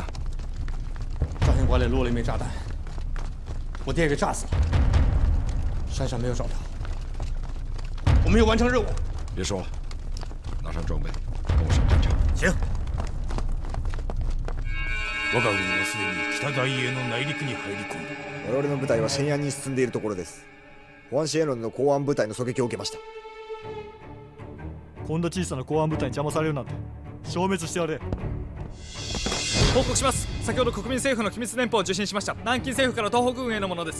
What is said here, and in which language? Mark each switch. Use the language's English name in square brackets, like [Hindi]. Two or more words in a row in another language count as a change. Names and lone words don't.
[Chinese] 照相馆里落了一枚炸弹，我爹给炸死了。山上没有找到，我们要完成任务。别说了，拿上装备，跟我上战场。行。 [Japanese] 我が軍はすでに北大英の内陸に入り込んだ。我々の部隊はシェンアンに進んでいるところです。保安シエロンの公安部隊の狙撃を受けました。こんな小さな公安部隊に邪魔されるなんて消滅してやれ。報告します。先ほど国民政府の機密電報を受信しました。南京政府から東北軍へのものです。